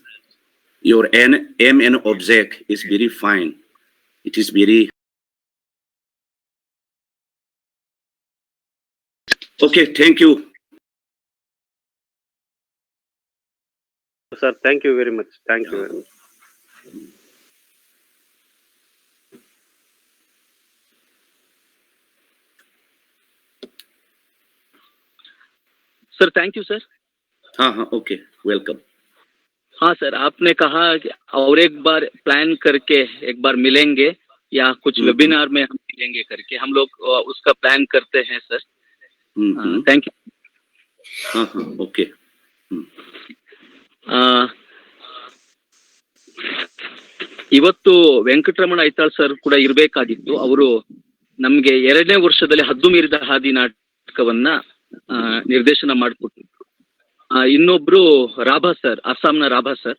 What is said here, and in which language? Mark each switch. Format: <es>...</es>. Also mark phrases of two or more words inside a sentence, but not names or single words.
<en>Your aim and object is very fine. It is very okay. Thank you. Sir, thank you very much. Thank you very much. sir thank you sir.</en> <hi>हाँ,</hi> <en>okay, welcome.</en> <hi>हाँ सर, आपने कहा कि और एक बार प्लान करके एक बार मिलेंगे या कुछ वेबिनार में हम मिलेंगे करके, हम लोग उसका प्लान करते हैं सर.</hi> <en>thank you.</en> <hi>हाँ, ओके.</hi> <kn>ಇವತ್ತು ವೆಂಕಟರಮಣ ಐತಾಳ್ ಸರ್ ಕೂಡ ಇರಬೇಕಾಗಿತ್ತು. ಅವರು ನಮ್ಗೆ 2ನೇ ವರ್ಷದಲ್ಲಿ ಹದ್ದು ಮೀರಿದ ಹಾದಿ ನಾಟಕವನ್ನ ನಿರ್ದೇಶನ ಮಾಡಿಕೊಟ್ಟಿದ್ರು. ಇನ್ನೊಬ್ರು ರಾಭಾ ಸರ್, ಅಸ್ಸಾಂನ ರಾಭಾ ಸರ್.</kn>